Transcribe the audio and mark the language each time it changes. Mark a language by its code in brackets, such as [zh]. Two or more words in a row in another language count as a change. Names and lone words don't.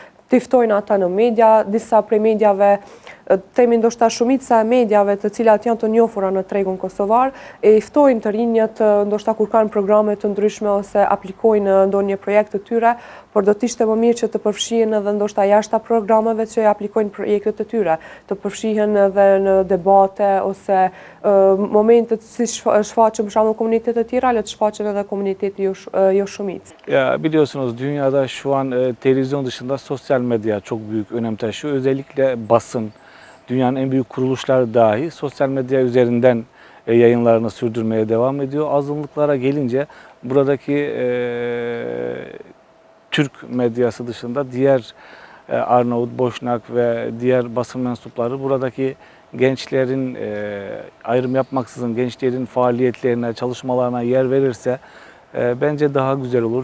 [sq] Të ftojnë ata në media, disa prej medjave, temi ndoshta shumica e medjave të cilat janë të njohura në tregun kosovar, e ftojnë të rinjët ndoshta kur kanë programe të ndryshme ose aplikojnë ndonjë projekt të tyre, por do të ishte më mirë që të përfshihen edhe ndoshta jashta programeve që aplikojnë projektet të tyre, të përfshihen edhe në debate ose momentet si shfaqen për shembull komunitete të tjera, le të shfaqen edhe komuniteti jo shumicë. [tr] Ya biliyorsunuz dünyada şu an televizyon dışında sosyal medya çok büyük önem taşıyor. Özellikle basın, dünyanın en büyük kuruluşları dahi sosyal medya üzerinden yayınlarını sürdürmeye devam ediyor. Azınlıklara gelince buradaki Türk medyası dışında diğer Arnavut, Boşnak ve diğer basın mensupları buradaki gençlerin ayrım yapmaksızın gençlerin faaliyetlerine, çalışmalarına yer verirse bence daha güzel olur.